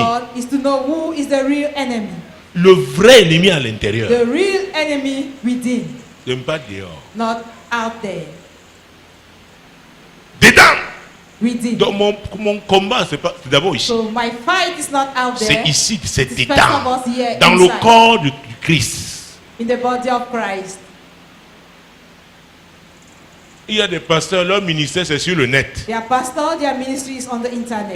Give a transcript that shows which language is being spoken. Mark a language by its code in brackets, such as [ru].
[en] God is to know who is the real enemy. [fr] Le vrai ennemi à l'intérieur. [en] The real enemy within, [fr] Ne pas dehors. [en] not out there. [fr] Dedans. [en] Within. [fr] Donc mon combat, c'est d'abord ici. [en] So my fight is not out there. [fr] C'est ici, c'est [en] It's first of [fr] dedans. [en] all here [fr] Dans le [en] inside, [fr] corps du Christ. [en] in the body of Christ. [fr] Il y a des pasteurs, leur ministère c'est sur le net. [en] Their pastor, their ministry is on the internet.